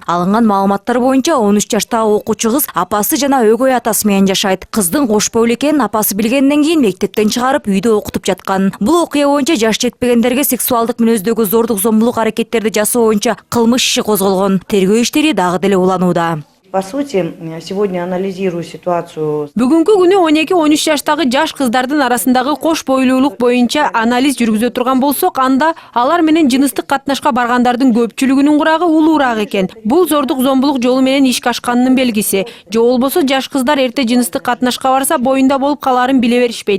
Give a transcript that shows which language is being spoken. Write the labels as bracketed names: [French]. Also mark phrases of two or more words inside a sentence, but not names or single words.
[Kyrgyz] Алынган маалыматтар боюнча 13 жаштагы окуучу кыз апасы жана өгөй атасы менен жашайт. Кыздын кош бойлуу экенин апасы билгенден кийин мектептен чыгарып, үйдө окутуп жаткан. Бул окуя боюнча жаш жетпегендерге сексуалдык мүнөздөгү зордук зомбулук аракеттерди жасоо боюнча кылмыш иши козголгон. Тергөө иштери дагы деле уланууда. [Russian] по сути, сегодня анализирую ситуацию. [Kyrgyz] Бүгүнкү күнү 12-13 жаштагы жаш кыздардын арасындагы кош бойлуулук боюнча анализ жүргүзө турган болсок, анда алар менен жыныстык катнашка баргандардын көпчүлүгүнүн курагы улуураак экен. Бул зордук зомбулук жолу менен ишке ашканынын белгиси. Же болбосо жаш кыздар эрте жыныстык катнашка барса, боюнда болуп калаарын биле беришпейт.